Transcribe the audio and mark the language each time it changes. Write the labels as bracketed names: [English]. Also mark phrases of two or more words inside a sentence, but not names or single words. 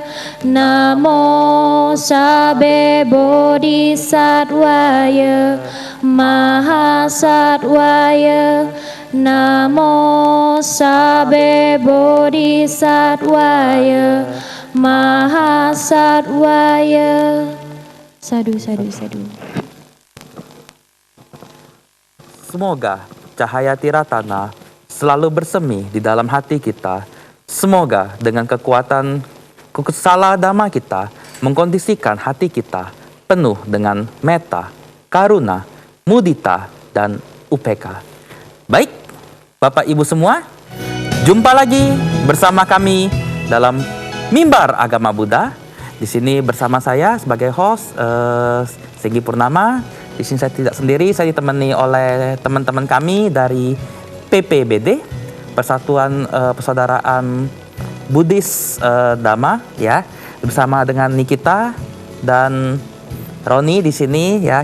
[Pali] Namo sabbe bodhisattvaya mahasattvaya. Namo sabbe bodhisattvaya mahasattvaya. Sadu, sadu, sadu. [Indonesian] Semoga cahaya Tiratana selalu bersemi di dalam hati kita. Semoga dengan kekuatan kusala dhamma kita mengkondisikan hati kita penuh dengan [Pali] metta, karuna, mudita, [Indonesian] dan upeka. Baik, Bapak Ibu semua, jumpa lagi bersama kami dalam Mimbar Agama Buddha. Di sini bersama saya sebagai host Singgi Purnama. Di sini saya tidak sendiri, saya ditemani oleh teman-teman kami dari PPBD, Persatuan Persaudaraan Buddhis Dhamma, ya, bersama dengan Nikita dan Roni di sini, ya.